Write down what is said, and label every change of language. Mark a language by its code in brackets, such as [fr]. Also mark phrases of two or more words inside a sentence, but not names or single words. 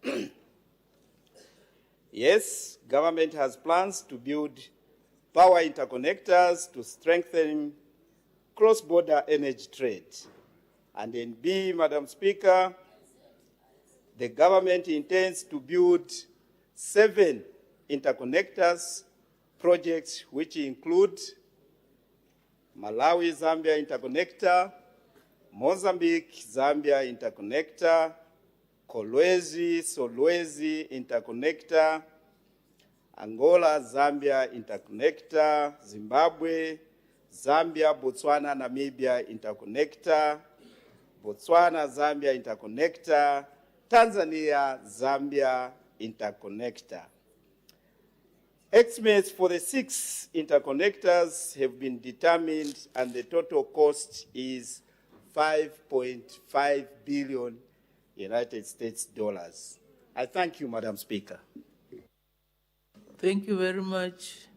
[en] Yes, government has plans to build power interconnectors to strengthen cross-border energy trade. And in B, Madam Speaker, the government intends to build 7 interconnectors projects, which include Malawi-Zambia interconnector, Mozambique-Zambia interconnector, Kolwezi-Solwezi interconnector, Angola-Zambia interconnector, Zimbabwe, Zambia, Botswana, Namibia interconnector, Botswana, Zambia interconnector, Tanzania, Zambia interconnector. Estimates for the 6 interconnectors have been determined, and the total cost is $5.5 billion United States dollars. I thank you, Madam Speaker. Thank you very much.